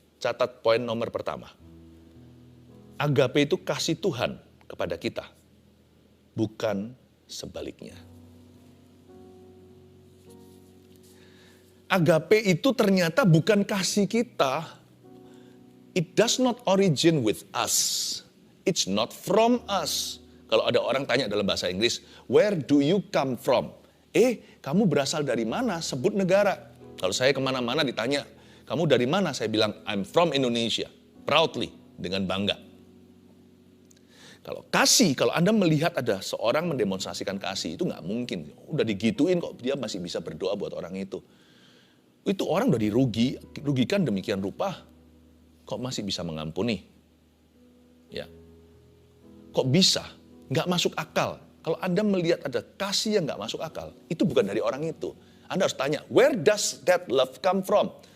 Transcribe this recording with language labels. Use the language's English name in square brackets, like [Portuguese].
[Indonesian] Catat poin nomor pertama. Agape itu kasih Tuhan kepada kita. Bukan sebaliknya. Agape itu ternyata bukan kasih kita. [English] It does not origin with us. It's not from us. [Indonesian] Kalau ada orang tanya dalam bahasa Inggris, [English] where do you come from? [Indonesian] Kamu berasal dari mana? Sebut negara. Kalau saya kemana-mana ditanya, kamu dari mana? Saya bilang, [English] I'm from Indonesia. Proudly, [Indonesian] dengan bangga. Kalau kasih, kalau Anda melihat ada seorang mendemonstrasikan kasih, itu nggak mungkin. Udah digituin kok dia masih bisa berdoa buat orang itu. Itu orang udah dirugikan demikian rupa. Kok masih bisa mengampuni? Ya. Kok bisa? Nggak masuk akal. Kalau Anda melihat ada kasih yang nggak masuk akal, itu bukan dari orang itu. Anda harus tanya, [English] where does that love come from?